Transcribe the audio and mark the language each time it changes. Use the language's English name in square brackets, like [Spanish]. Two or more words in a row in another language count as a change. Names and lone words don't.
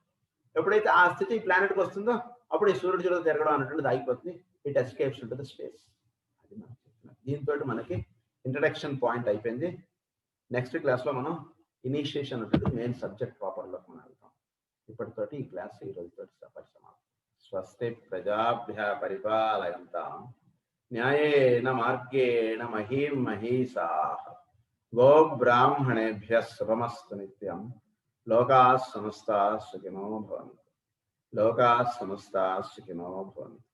[Telugu] ఎప్పుడైతే ఆ స్థితి ఈ ప్లానెట్కి వస్తుందో అప్పుడు ఈ సూర్యుడు చుట్టూ తిరగడం అనేటువంటిది ఆగిపోతుంది. [English] it escapes into the space. [Telugu] అది మనం చెప్తున్నాం. దీంతో మనకి [English] introduction point [Telugu] అయిపోయింది. [English] next class [Telugu] మనం ఇనిషియేషన్ అనేది [English] main subject proper [Telugu] మనం వెళ్తాం. ఇప్పటితోటి ఈ క్లాస్ ఈ రోజుతోటి సమాప్తం. [Sanskrit] స్వస్తి ప్రజాభ్య పరిపాలయంతాం న్యాయేన మార్గేణ మహీం మహీసాః గో బ్రాహ్మణేభ్యః శుభమస్తు నిత్యం. లోకాః సమస్తాః సుఖినో భవంతు. లోకాః సమస్తాః సుఖినో భవంతు.